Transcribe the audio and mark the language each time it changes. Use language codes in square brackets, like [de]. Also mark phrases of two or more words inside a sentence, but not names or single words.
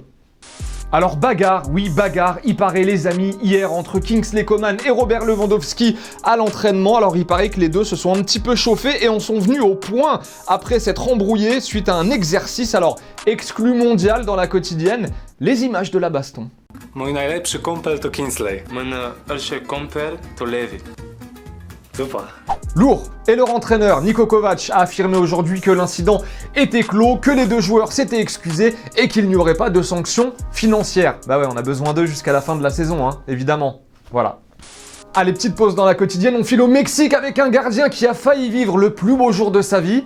[fr] Alors bagarre, oui bagarre, il paraît les amis, hier entre Kingsley Coman et Robert Lewandowski à l'entraînement. Alors il paraît que les deux se sont un petit peu chauffés et en sont venus au point après s'être embrouillés suite à un exercice. Alors exclu mondial dans la quotidienne, les images de la baston. [pl] Mój najlepszy kumpel to Kingsley. Mój najlepszy kumpel to Levi. [fr] Super. Lourd. Et leur entraîneur, Niko Kovac, a affirmé aujourd'hui que l'incident était clos, que les deux joueurs s'étaient excusés et qu'il n'y aurait pas de sanctions financières. Bah ouais, on a besoin d'eux jusqu'à la fin de la saison, hein, évidemment. Voilà. Allez, petite pause dans la quotidienne, on file au Mexique avec un gardien qui a failli vivre le plus beau jour de sa vie.